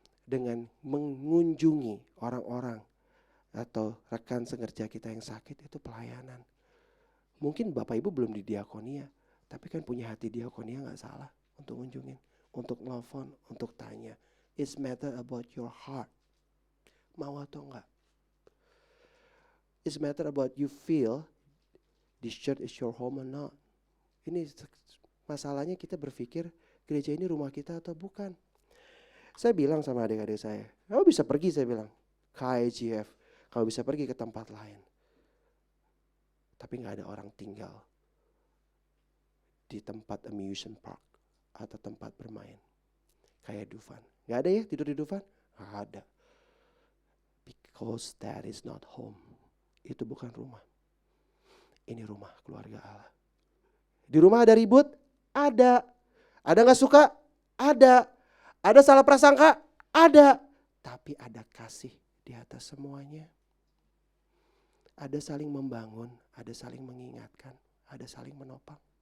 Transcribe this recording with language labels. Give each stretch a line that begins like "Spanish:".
Indonesian: dengan mengunjungi orang-orang atau rekan sekerja kita yang sakit, itu pelayanan. Mungkin Bapak Ibu belum di diakonia, tapi kan punya hati diakonia, gak salah untuk ngunjungin, untuk nelfon, untuk tanya.
English: It's matter about your heart.
Indonesian: Mau atau enggak?
English: It's matter about you feel this church is your home or not.
Indonesian: Ini masalahnya kita berpikir gereja ini rumah kita atau bukan. Saya bilang sama adik-adik saya, kamu bisa pergi, saya bilang, ke IGF, kamu bisa pergi ke tempat lain. Tapi gak ada orang tinggal di tempat amusement park atau tempat bermain. Kayak Dufan. Gak ada ya tidur di Dufan? Gak ada.
English: Because that is not home.
Indonesian: Itu bukan rumah. Ini rumah keluarga Allah. Di rumah ada ribut? Ada. Ada gak suka? Ada. Ada salah prasangka? Ada. Tapi ada kasih di atas semuanya. Ada saling membangun, ada saling mengingatkan, ada saling menopang.